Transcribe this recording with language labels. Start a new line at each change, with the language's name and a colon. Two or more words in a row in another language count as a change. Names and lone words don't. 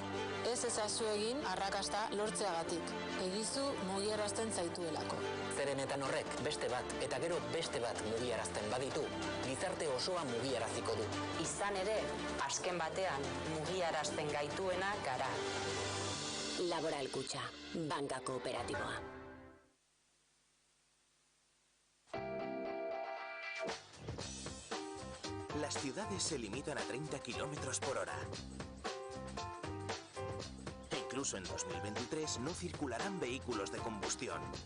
Basque: Ez ezazu egin arrakasta lortzeagatik. Egizu mugiarazten zaituelako. Zeren eta horrek beste bat eta gero beste bat mugiarazten baditu, gizarte osoa mugiaraziko du. Izan ere, azken batean mugiarazten gaituena gara. Laboral Kutxa, banka kooperatiboa.
Spanish: Las ciudades se limitan a 30 kilómetros por hora. E incluso en 2023 no circularán vehículos de combustión.